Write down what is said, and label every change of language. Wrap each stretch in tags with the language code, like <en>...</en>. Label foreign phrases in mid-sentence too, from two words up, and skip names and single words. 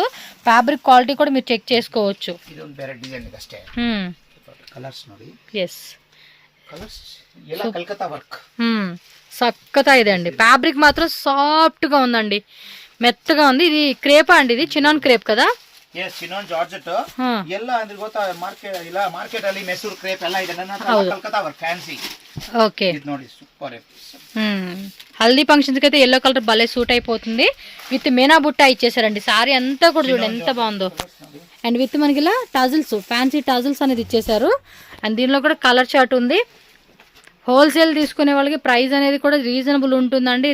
<en>fabric quality</en> <te>కూడా మీరు చెక్ చేసుకోవచ్చు. ఎస్, సక్కతా ಇದೆ అండి. ఫ్యాబ్రిక్ మాత్రం సాఫ్ట్గా ఉందండి, మెత్తగా ఉంది. ఇది క్రేపా అండి, ఇది చినాన్ క్రేప్ కదా?</te> <kn>ಚಿನಾನ್ ಜಾರ್ಜೆಟ್ ಎಲ್ಲ ಅಂದ್ರೆ ಗೊತ್ತಾ, ಮಾರ್ಕೆಟ್ ಅಲ್ಲಿ ಮೆಸೂರ್ ಕ್ರೇಪ್ ಎಲ್ಲ ಇದೆ. ನನ್ನ ಕಲ್ಕತ್ತಾ</kn> <en>work fancy.</en> <te>ఓకే, ఇది ನೋಡಿ సూపర్. హల్దీ ఫంక్షన్స్ కి అయితే</te> <en>yellow color</en> <te>భలే సూట్ అయిపోతుంది. విత్ మీనా బుట్ట ఇచ్చేసారండి. సారీ అంతా కూడా చూడండి ఎంత బాగుందో. అండ్ విత్ మనకి ఇలా టజిల్స్,</te> <en>fancy tassels</en> <te>అనేది ఇచ్చేసారు. అండ్ దీనిలో కూడా</te> <en>color chart</en> <te>ఉంది. హోల్సేల్ తీసుకునే వాళ్ళకి ప్రైస్ అనేది కూడా రీజనబుల్ ఉంటుందండి.</te>